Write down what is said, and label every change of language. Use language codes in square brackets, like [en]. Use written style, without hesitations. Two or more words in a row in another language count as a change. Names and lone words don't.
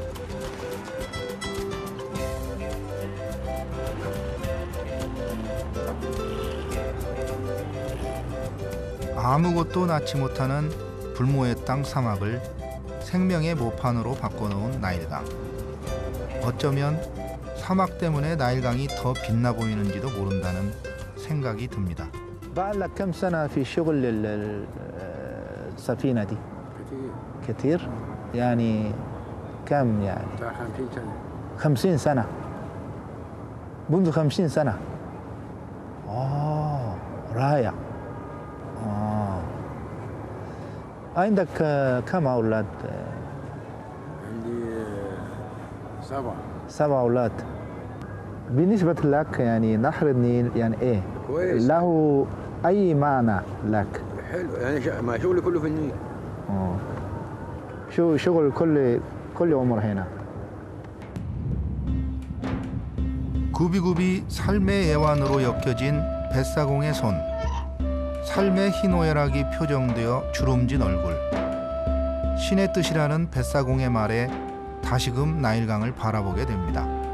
[ko] 아무것도 낳지 못하는 불모의 땅 사막을 생명의 모판으로 바꿔놓은 나일강. 어쩌면 사막 때문에 나일강이 더 빛나 보이는지도 모른다는 생각이 듭니다. [ar] بقالك كم سنة في شغل السفينة دي؟ كتير. يعني كم يعني؟ 50 سنة. 50 سنة. منذ 50 سنة. رائع. عندك كم أولاد؟ عندي 7. 7 أولاد. بالنسبة لك يعني نهر النيل يعني إيه؟ كويس. له أي معنى لك؟ حلو يعني ما شغلي كله في النيل. شو شغل كل عمر هنا. [ko] 구비구비 삶의 애완으로 엮여진 뱃사공의 손, 삶의 희노애락이 표정되어 주름진 얼굴. 신의 뜻이라는 뱃사공의 말에 다시금 나일강을 바라보게 됩니다.